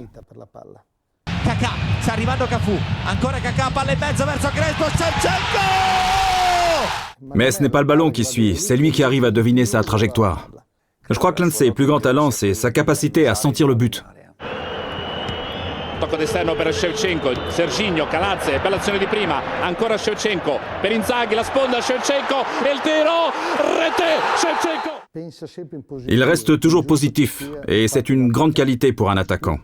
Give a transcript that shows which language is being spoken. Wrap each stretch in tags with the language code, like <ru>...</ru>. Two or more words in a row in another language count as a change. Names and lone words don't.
<it>Kaká, sta arrivando Cafu, ancora Kaká, palla in mezzo verso Crespo, Shevchenko!</it> <fr>Mais ce n'est pas le ballon qui suit, c'est lui qui arrive à deviner sa trajectoire. Je crois que l'un de ses plus grands talents, c'est sa capacité à sentir le but.</fr> <it>Tocco d'esterno per Shevchenko, Serginho, Calazze, bella azione di prima, ancora Shevchenko, per Inzaghi, la sponda Shevchenko, e il tiro, rete, Shevchenko!</it> <fr>Il reste toujours positif, et c'est une grande qualité pour un attaquant.</fr>